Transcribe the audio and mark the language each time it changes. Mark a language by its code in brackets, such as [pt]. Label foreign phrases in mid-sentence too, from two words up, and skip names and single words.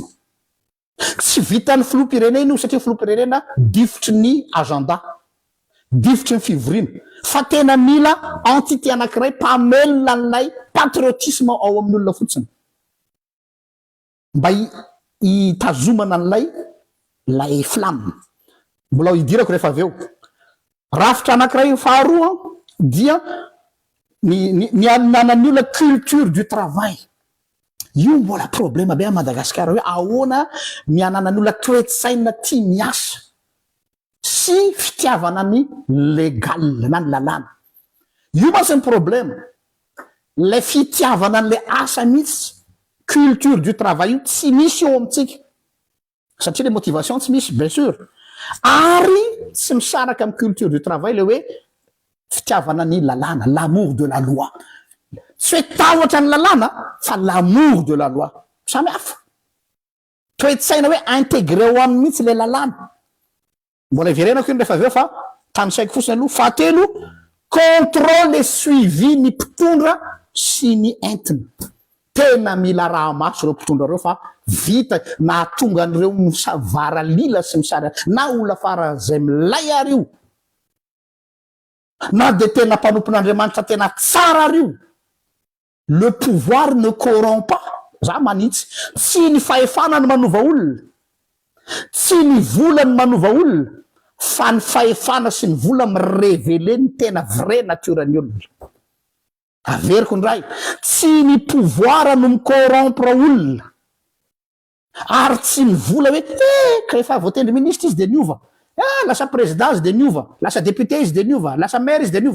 [mg] Tsy vitan'ny filoham-pirenena io satria filoham-pirenena difotry ny agenda, difotry ny fivoriana, fa tena mila entité anankiray mpamelona an'ilay patriotisme ao amin'ny olona fotsiny mba hitazomana an'ilay flamme. Mbola hidirako rehefa avy eo. Rafitra anankiray faharoa dia ny ananan'ny olona [fr] culture du travail. [mg] Io mbola problème be a Madagasikara hoe ahoana ny ananan'ny olona toe-tsaina tia miasa sy fitiavana ny légal na ny lalàna. Io mantsy ny problème. Le fitiavana an'le asa mihitsy, [fr] culture du travail [mg] io tsy misy eo amintsika satria le motivation tsy misy [fr] bien sûr, [mg] ary tsy misaraka amin'ny [fr] culture du travail [mg] le hoe fitiavana ny lalàna, [fr] l'amour de la loi. [mg] Tsy hoe tahotra ny lalàna fa [fr] l'amour de la loi. [mg] Samy hafa. Toe-tsaina hoe intégré ao aminy mihitsy le lalàna. Mbola iverenako iny rehefa avy eo fa tanisaiko fotsiny aloha. Fahatelo, [fr] contrôle et suivi [mg] ny mpitondra sy ny entiny. Tena mila raha maso ireo mpitondra reo fa vita na tonga an'ireo misavara lila sy misara na olona fara zay milay ary io na de tena mpanompon'Andriamanitra tena tsara ary io. [fr] Le pouvoir ne corrompt pas. [mg] Za manitsy, tsy ny fahefana ny manova olona, tsy ny vola ny manova olona, fa ny fahefana sy ny vola mirévélé ny tena vrai naturan'ny olona. Averiko ndray, tsy ny pouvoir no micorrompre olona, ary tsy ny vola hoe rehefa voatendry ministre izy de niova, lasa président izy de niova, lasa député izy de niova, lasa maire izy de niova.